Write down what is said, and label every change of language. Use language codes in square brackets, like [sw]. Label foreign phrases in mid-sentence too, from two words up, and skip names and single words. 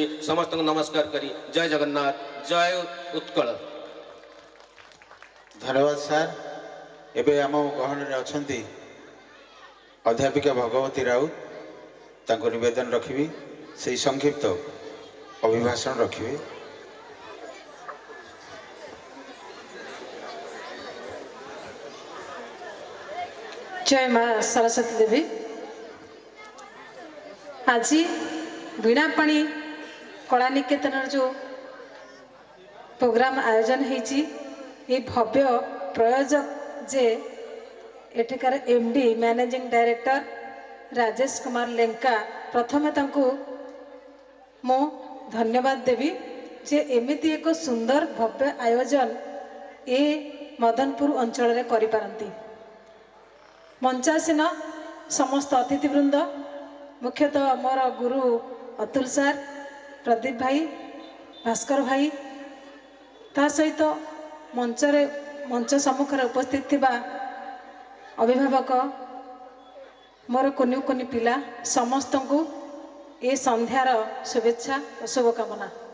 [or] ସମସ୍ତଙ୍କୁ ନମସ୍କାର କରି ଜୟ ଜଗନ୍ନାଥ, ଜୟ ଉତ୍କଳ। ଧନ୍ୟବାଦ ସାର୍। ଏବେ ଆମ ଗହଣରେ ଅଛନ୍ତି ଅଧ୍ୟାପିକା ଭଗବତୀ ରାଉତ, ତାଙ୍କୁ ନିବେଦନ ରଖିବି ସେହି ସଂକ୍ଷିପ୍ତ ଅଭିଭାଷଣ ରଖିବେ। ଜୟ ମାଁ ସରସ୍ୱତୀ ଦେବୀ। ଆଜି ବୀଣାପାଣି କଳା ନିକେତନ ଯୋ ପ୍ରୋଗ୍ରାମ ଆୟୋଜନ ହଉଛି, ଏ ଭବ୍ୟ ପ୍ରୟୋଜକ ଯେ ଏଠିକାର ଏମଡି [en] managing director [or] ରାଜେଶ କୁମାର ଲେଙ୍କା, ପ୍ରଥମେ ତାଙ୍କୁ ମୋ ଧନ୍ୟବାଦ ଦେବି ଯେ ଏମିତି ଏକ ସୁନ୍ଦର ଭବ୍ୟ ଆୟୋଜନ ଏ ମଦନପୁର ଅଞ୍ଚଳ ରେ କରି ପାରନ୍ତି। ମଞ୍ଚାସୀନ ସମସ୍ତ ଅତିଥିବୃନ୍ଦ, ମୁଖ୍ୟତଃ ମୋର ଗୁରୁ ଅତୁଲ ସାର, ପ୍ରଦୀପ ଭାଇ, ଭାସ୍କର ଭାଇ, ତା ସହିତ ମଞ୍ଚ ସମ୍ମୁଖେ ଉପସ୍ଥିତ ଥିବା ଅଭିଭାବକ, ମୋର କୁନି କୁନି ପିଲା ସମସ୍ତଙ୍କୁ ଏ ସନ୍ଧ୍ୟାର ଶୁଭେଚ୍ଛା ଓ ଶୁଭକାମନା।